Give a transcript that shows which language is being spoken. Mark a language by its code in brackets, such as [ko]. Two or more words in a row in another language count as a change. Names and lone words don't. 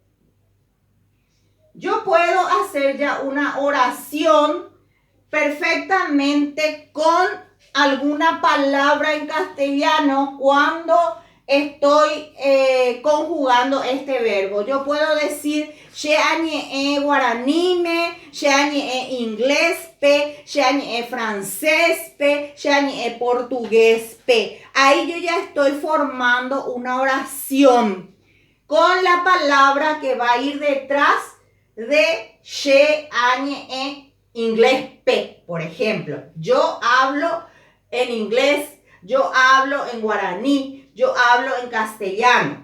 [es] Yo puedo hacer ya una oración perfectamente con alguna palabra en castellano cuando estoy conjugando este verbo. Yo puedo decir [gn] she'añe'ẽ guaraníme, she'añe'ẽ ingléspe, she'añe'ẽ francéspe, she'añe'ẽ portuguéspe. [es] Ahí yo ya estoy formando una oración con la palabra que va a ir detrás de [gn] she'añe'ẽ ingléspe, [es] por ejemplo. Yo hablo en inglés, yo hablo en guaraní, yo hablo en castellano.